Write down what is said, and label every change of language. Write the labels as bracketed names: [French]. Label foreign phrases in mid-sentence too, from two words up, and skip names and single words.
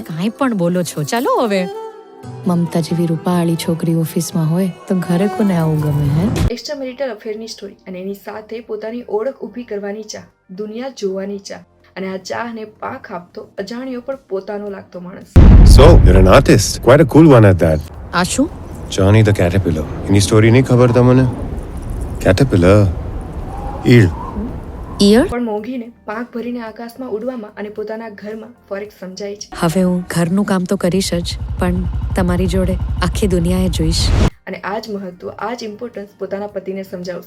[Gujarati] કાંઈ પણ બોલો છો, ચાલો હવે. મમતા જેવી રૂપાળી છોકરી ઓફિસમાં હોય તો ઘરે કોને આવું ગમે હે? [English] extra marital affair story [Gujarati] અને એની સાથે પોતાની ઓળખ ઊભી કરવાની ચાહ, દુનિયા જોવાની ચાહ, અને આ ચાહને પાંખ આપતો અજાણ્યો પણ પોતાનો લાગતો માણસ. [English] So, you're an artist. Quite a cool one at that. [Gujarati] આ શું? Johnny the Caterpillar. એની સ્ટોરી નહીં ખબર તમને? Caterpillar. ઈળ. ઈયળ? પણ મોંઘીને પાંખ ભરીને આકાશમાં ઉડવામાં અને પોતાના ઘરમાં ફરક સમજાય છે. હવે હું ઘરનું કામ તો કરીશ જ, પણ તમારી જોડે આખી દુનિયાએ જોઈશ. અને આ જ મહત્વ, આ જ ઇમ્પોર્ટન્સ પોતાના પતિને સમજાવશે.